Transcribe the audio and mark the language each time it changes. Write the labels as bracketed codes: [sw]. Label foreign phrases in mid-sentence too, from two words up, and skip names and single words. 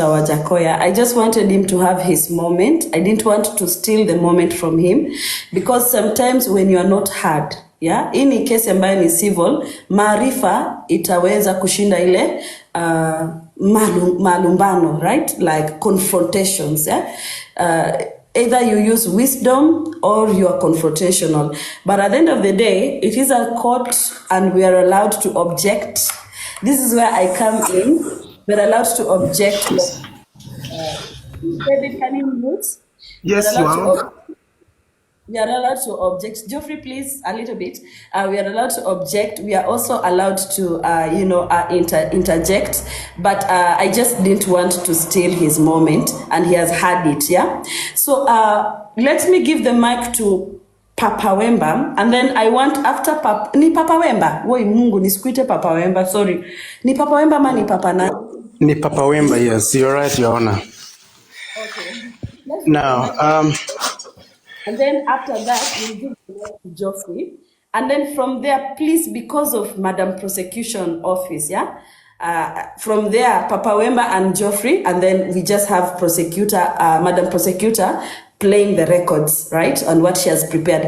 [en] Wajahkoya. I just wanted him to have his moment. I didn't want to steal the moment from him, because sometimes when you are not heard, yeah, [sw] ini kesi ambayo ni civil, maarifa itaweza kushinda ile malumbano, [en] right? Like confrontations, yeah? Either you use wisdom or you are confrontational. But at the end of the day, it is a court and we are allowed to object. This is where I come in. We're allowed to object. David, can you mute? Yes, you are. We are allowed to object. Geoffrey, please, a little bit. We are allowed to object. We are also allowed to, interject. But I just didn't want to steal his moment, and he has had it, yeah? So let me give the mic to Papa Wemba, and then I want after ni Papa Wemba. [sw] Woi Mungu, nisikuite Papa Wemba, sorry. Ni Papa Wemba ma ni Papa na? Ni Papa Wemba, [en] yes. You're right, Your Honor. Okay. Now, and then after that, we'll give the mic to Geoffrey. And then from there, please, because of Madam Prosecution Office, yeah, From there, Papa Wemba and Geoffrey, and then we just have Madam Prosecutor, playing the records, right, on what she has prepared.